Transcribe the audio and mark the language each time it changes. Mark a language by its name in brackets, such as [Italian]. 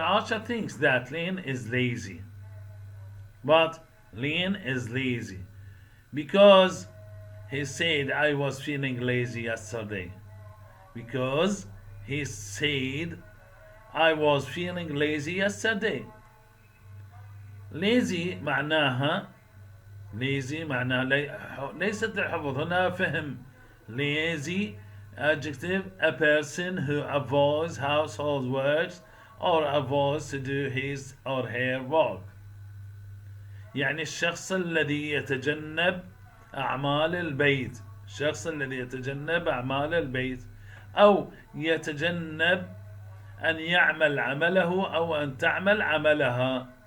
[English] Archer thinks that Lynn is lazy. But Lynn is lazy because he said I was feeling lazy yesterday. Because he said I was feeling lazy yesterday. [Arabic] lazy معناها ليست الحفظ، هنا فهم. [English] lazy adjective, a person who avoids household works or avoids to do his or her work. [Arabic] يعني الشخص الذي يتجنب أعمال البيت، أو يتجنب أن يعمل عمله أو أن تعمل عملها.